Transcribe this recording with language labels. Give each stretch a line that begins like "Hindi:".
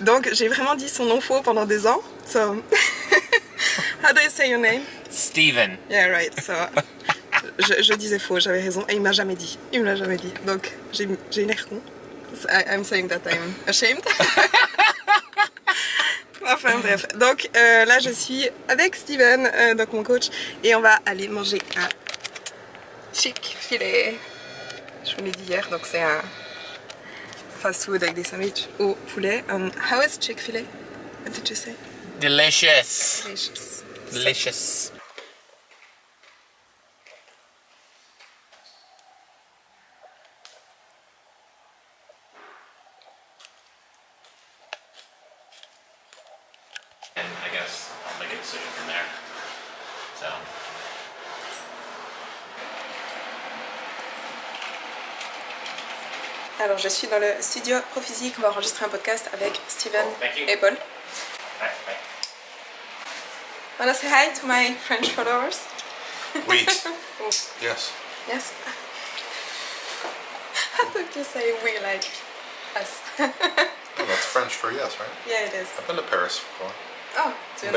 French: Donc j'ai vraiment dit son nom faux pendant 2 ans.
English: So, how do you say your name? Steven. Yeah, right.
French: So, je disais faux, j'avais raison. Et il me l'a jamais dit. Il me l'a jamais dit. Donc, j'ai l'air con.
English: I'm saying that I'm ashamed.
French: Enfin bref. Donc, là, je suis avec Steven, donc mon coach. Et on va aller manger un Chick-fil-A. Je vous l'ai dit hier, donc c'est un fast-food avec des sandwichs au poulet.
English: How is Chick-fil-A? What did you say? Delicious. Delicious. Delicious. And I guess I'll make a decision from there. So.
French: Alors je suis dans le studio Prophysique, on va enregistrer un podcast avec Steven et Paul.
English: Bye. Wanna say hi to my French followers?
French: Oui.
English: Oh, Yes. yes. I thought you say we like us. Oh, that's French for yes, right? Yeah, it is. I've been to Paris before. Oh, do you know?